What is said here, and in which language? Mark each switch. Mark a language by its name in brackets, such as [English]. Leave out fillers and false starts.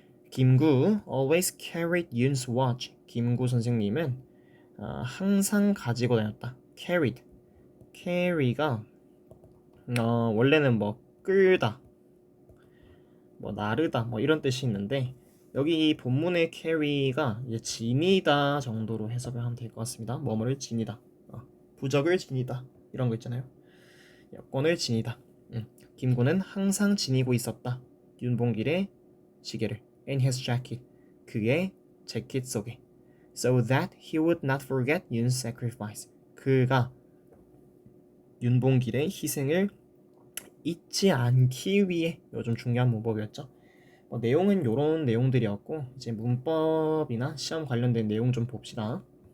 [English] 김구 always carried Yoon's watch. [Korean] 김구 선생님은 항상 가지고 다녔다. carry가 원래는 뭐 끌다, 뭐 나르다, 뭐 이런 뜻이 있는데 여기 이 본문의 carry가 이제 지니다 정도로 해석을 하면 될 것 같습니다. 뭐뭐를 지니다, 부적을 지니다 이런 거 있잖아요. 여권을 지니다. 김구는 항상 지니고 있었다. 윤봉길의 시계를 [English] in his jacket. [Korean] 그의 재킷 속에. [English] So that he would not forget Yoon's sacrifice. [Korean] 그가 윤봉길의 희생을 잊지 않기 위해 요즘 중요한 문법이었죠. 내용은 요런 내용들이었고 이제 문법이나 시험 관련된 내용 좀 봅시다.